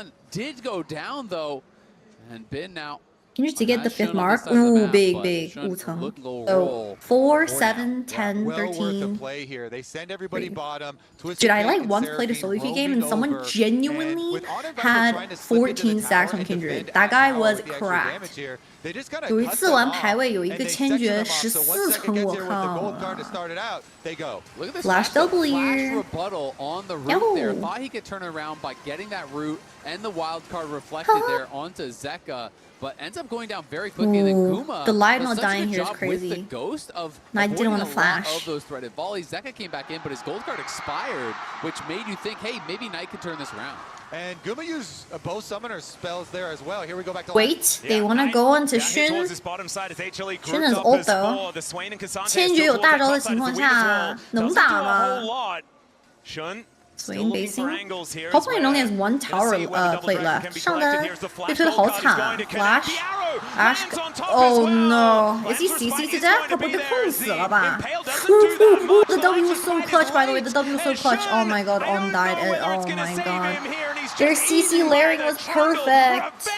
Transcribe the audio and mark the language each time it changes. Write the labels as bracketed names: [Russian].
[English] Did go down though, and Bin now. Can you get the 5th mark? Ooh, big. [Chinese] 5层. [English] So 4, 7, 10, 13. Dude, I like once played a solo queue game and someone genuinely had 14 stacks on Kindred. That guy was cracked. [Chinese] 有一次玩排位，有一个千珏14层，我靠 ！ [English] Flash W. There. Thought he could turn around by getting that root and the wild card reflected there onto Zeka, but ends up going down very quickly. And then Guma, the light not dying here is crazy. The ghost of I didn't want to flash. Of those threaded volleys. Zeka came back in, but his gold card expired, which made you think, hey, maybe Knight could turn this around. And Guma used both summoner spells there as well. Here we go back to wait, they want to go on to Shun. Shun is ult though. [Chinese] 千珏有大招的情况下，能打吗？ [English] Swain basing. Hopefully it only has 1 tower plate left. [Chinese] 上单被推得好惨啊 ！ [English] Flash, Ash. Oh no! Is he CC to death? [Chinese] 他不会被控死了吧 ？ [English] The W was so clutch, by the way. The W was so clutch. Oh my god, On died. Oh my god. Their CC layering was perfect.